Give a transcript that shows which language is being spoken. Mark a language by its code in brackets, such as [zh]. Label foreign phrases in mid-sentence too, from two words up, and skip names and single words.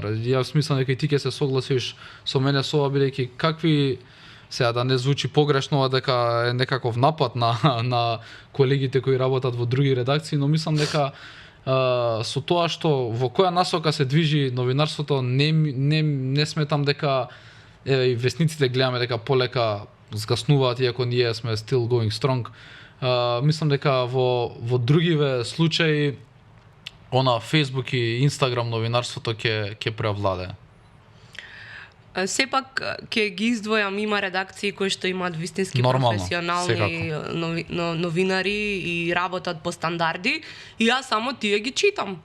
[mk] Јас мислам дека и ти ќе се согласиш со мене со ова, бидејќи какви сега да не звучи погрешно дека е некаков напад на колегите кои работат во други редакции, но мислам дека со тоа што во која насока се движи новинарството, не сметам дека и весниците гледаме дека полека згаснуваат, иако ние сме [en] still going strong. [mk] Мислам дека во другиве случаи она Facebook и Instagram новинарството ќе преовладее. Сепак ќе ги издвојам, има редакции кои што имаат вистински професионални новинари и работат по стандарди, и јас само тие ги читам.